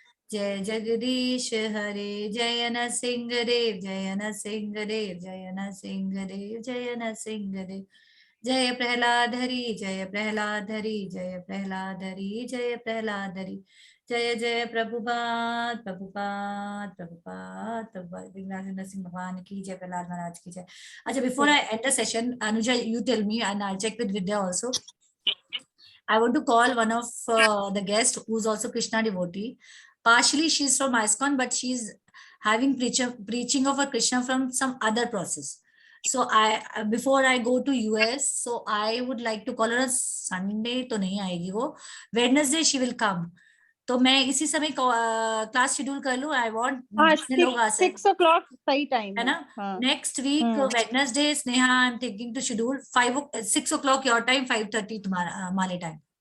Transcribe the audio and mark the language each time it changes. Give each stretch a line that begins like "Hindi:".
Hindi: जय जगदीश हरे जय न सिंह देव जय न सिंह देव जय न सिंह देव जय न सिंह देव जय प्रहलादहरि जय प्रहलादहरि जय प्रहलादहरि जय प्रहलादहरि जय जय प्रभुपाद प्रभुपाद प्रभुपाद प्रभुपाद विघ्नाचल नरसिंह भगवान की जय प्रहलाद महाराज की जय.
English: अच्छा, before I end the session, Anuja, you tell me and I'll check with Vidya also. I want to call one of the guests who's also Krishna devotee. Partially she's from ISKCON, but she's having preaching of a Krishna from some other process. So before I go to US, so I would like to call her on Sunday.
Hindi: तो नहीं आएगी वो,
English: Wednesday she will come.
Hindi: तो मैं इसी समय class schedule कर लूं.
English: I want
Hindi: लोग आ सके. 6 o'clock सही टाइम है ना. Next week Wednesday Sneha
English: I am thinking to schedule 6 o'clock your time,
Hindi: 5:30 तुम्हारा हमारे टाइम.